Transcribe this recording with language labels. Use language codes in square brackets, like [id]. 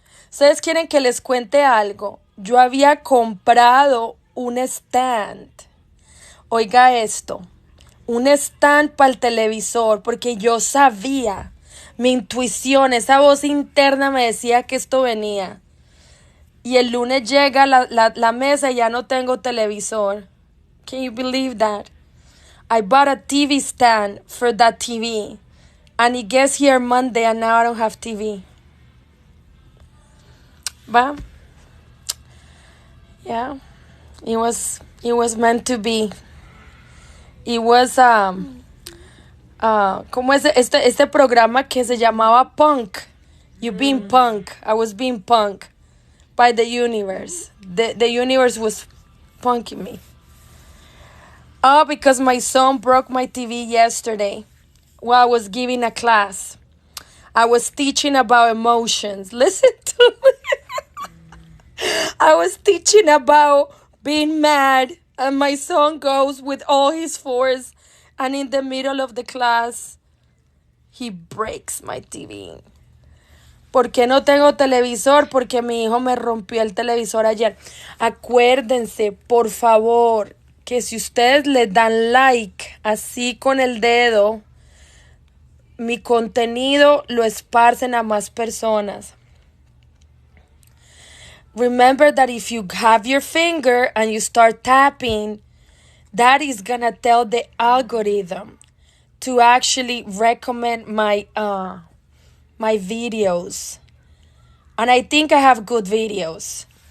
[es] ¿Ustedes quieren que les cuente algo? Yo había comprado un stand. Oiga esto. Un stand para el televisor, porque yo sabía, mi intuición, esa voz interna me decía que esto venía. Y el lunes llega la mesa y ya no tengo televisor. [en] Can you believe that? I bought a TV stand for that TV. And it gets here Monday and now I don't have TV. But, yeah, it was meant to be. It was, [es] ¿cómo es este programa que se llamaba Punk? [en] You being punk. I was being punk by the universe. The universe was punking me. Oh, because my son broke my TV yesterday while I was giving a class. I was teaching about emotions. Listen to me. I was teaching about being mad, and my son goes with all his force, and in the middle of the class, he breaks my TV. [es] ¿Por qué no tengo televisor? Porque mi hijo me rompió el televisor ayer. Acuérdense, por favor, que si ustedes le dan like así con el dedo, mi contenido lo esparcen a más personas. [en] Remember that if you have your finger and you start tapping, that is gonna tell the algorithm to actually recommend my videos. And I think I have good videos.